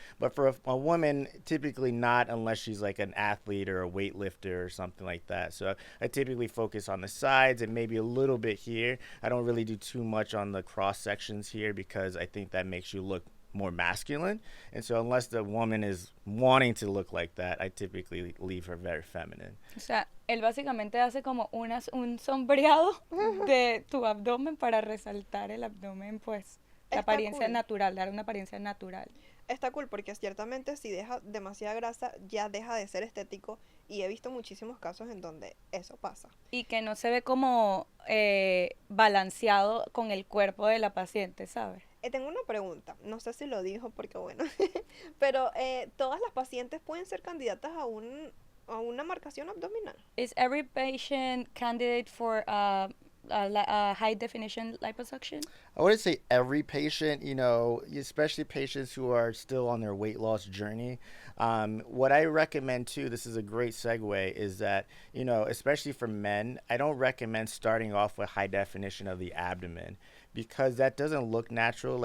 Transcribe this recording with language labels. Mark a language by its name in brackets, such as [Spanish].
[English] But for a woman, typically not unless she's like an athlete or a weightlifter or something like that. So I typically focus on the sides and maybe a little bit here. I don't really do too much on the cross sections here because I think that makes you look more masculine. And so unless the woman is wanting to look like that, I typically leave her very feminine. [Spanish] o sea, él básicamente hace como un sombreado de tu abdomen para resaltar el abdomen, pues la apariencia [English] cool. [Spanish] natural, dar una apariencia natural. Está cool porque ciertamente si deja demasiada grasa ya deja de ser estético y he visto muchísimos casos en donde eso pasa. Y que no se ve como balanceado con el cuerpo de la paciente, ¿sabes? Tengo una pregunta, no sé si lo dijo porque bueno, pero todas las pacientes pueden ser candidatas a una marcación abdominal. [English] Is every patient candidate for high definition liposuction? I wouldn't say every patient, especially patients who are still on their weight loss journey. What I recommend too, this is a great segue, is that, especially for men, I don't recommend starting off with high definition of the abdomen because that doesn't look natural.